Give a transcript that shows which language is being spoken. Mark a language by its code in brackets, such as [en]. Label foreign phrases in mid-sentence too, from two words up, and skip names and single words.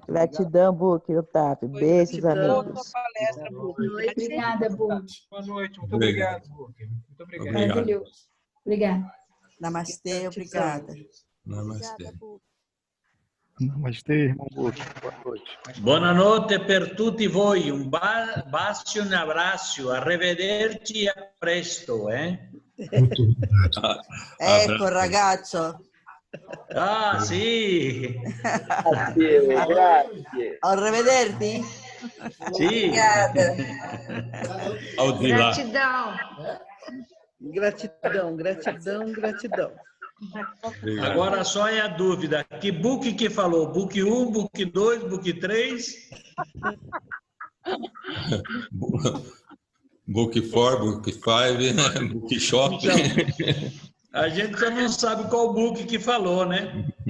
[pt] Gratidão, Book, Otávio. Beijos, amigos. Palestra, Boa noite. Obrigada, Book. Boa noite. Muito obrigado, Book. Muito obrigado. Maravilhoso. Obrigada. Namastê, obrigada. Namastê. Namastê, irmão Book. Boa noite. [it] Buonanotte per tutti voi, un bacio e un abbraccio, arrivederci e a presto. Ecco, ragazzo. Ah, sì. Grazie. Arrivederti. Sì. [pt] Ao de lá. Gratidão. Obrigado. Agora só é a dúvida. Que book que falou? Book 1, book 2, book 3? Book 4, Book 5, Book Shop. Então, a gente só não sabe qual book que falou, né?